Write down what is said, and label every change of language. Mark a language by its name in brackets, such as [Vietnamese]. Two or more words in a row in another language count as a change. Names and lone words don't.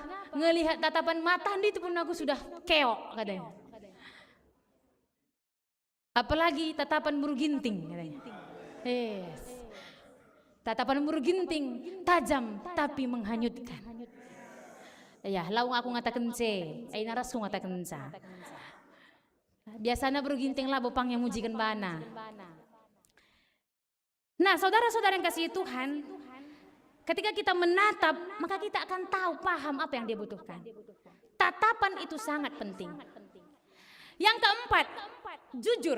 [Indonesian] Ngelihat tatapan mata itu pun aku sudah keok katanya. Apalagi tatapan buru ginting katanya. Yes. Tatapan buru ginting tajam tapi menghanyutkan. [Batak Karo] Ya, laung aku ngatakan ce, ai naras ku ngatakan ca. [Indonesian] Biasanya buru ginting lah bopang yang mujikan bana. Nah, saudara-saudara yang kasih Tuhan, ketika kita menatap, maka kita akan tahu, paham apa yang dia butuhkan. Tatapan itu sangat penting. Yang keempat, jujur.